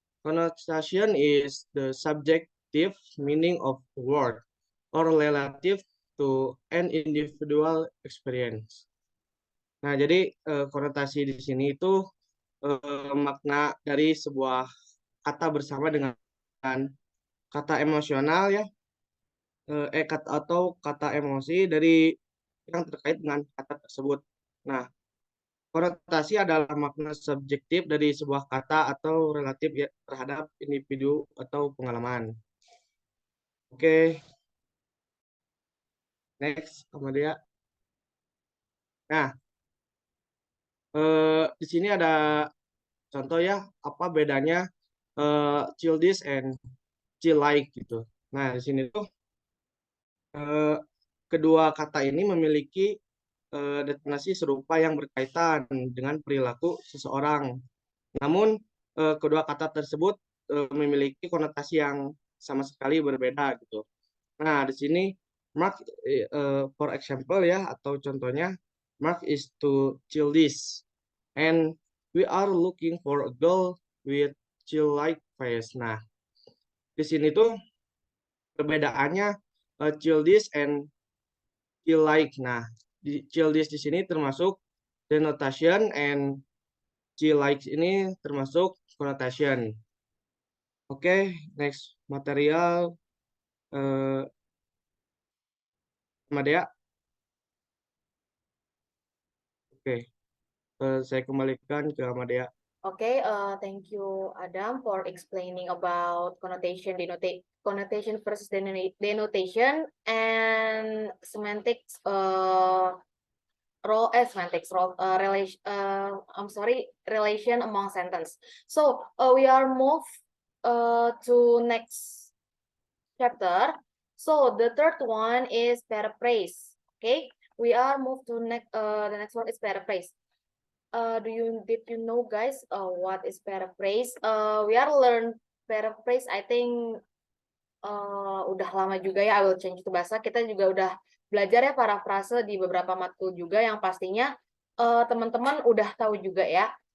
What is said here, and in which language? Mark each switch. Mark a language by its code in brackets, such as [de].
[en] Connotation is the subjective meaning of a word or relative to an individual experience. [id] Nah, jadi konotasi di sini itu makna dari sebuah kata bersama dengan kata emosional ya, atau kata emosi dari yang terkait dengan kata tersebut. Nah, konotasi adalah makna subjektif dari sebuah kata atau relatif ya, terhadap individu atau pengalaman. Oke, next, kemudian. Nah, di sini ada contoh ya, apa bedanya childish and chill-like gitu. Nah, di sini tuh kedua kata ini memiliki detonasi serupa yang berkaitan dengan perilaku seseorang. Namun kedua kata tersebut memiliki konotasi yang sama sekali berbeda gitu. Nah, di sini [en] Mark, for example [id] ya, atau contohnya, [en] Mark is to childish, and we are looking for a girl with chill-like face. [id] Nah, di sini tuh perbedaannya childish and chill-like. Nah, childish di sini termasuk denotation and chill-like ini termasuk connotation. [en] Oke, next material. Madea. [id] Oke, saya kembalikan ke Amadea. [en] Okay, thank you, Adam, for explaining about connotation versus denotation and semantics relation relation among sentence. So we are move to next chapter. So the third one is paraphrase. Okay, we are move to next the next one is paraphrase. Did you know, guys, what is paraphrase? We are learn paraphrase. I think [id] udah lama juga ya. [en] I will change to bahasa. [id] Kita juga udah belajar ya parafrase di beberapa matkul juga yang pastinya teman-teman udah tahu juga ya.